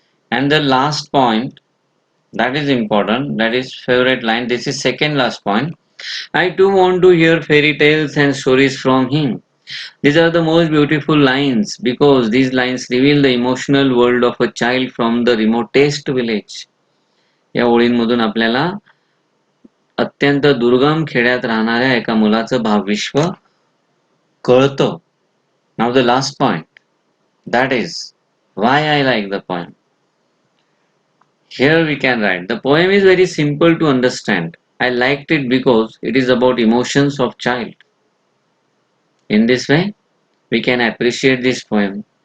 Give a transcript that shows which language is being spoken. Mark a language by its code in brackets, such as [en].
[en] And the last point that is important, that is favorite line. This is second last point. I too want to hear fairy tales and stories from him. These are the most beautiful lines because these lines reveal the emotional world of a child from the remotest village. [mr] या ओळींमधून आपल्याला अत्यंत दुर्गम खेड्यात राहणाऱ्या एका मुलाचं भावविश्व कळतं. [en] Now the last point, that is why I like the poem. Here we can write, the poem is very simple to understand. I liked it because it is about emotions of child. In this way, we can appreciate this poem.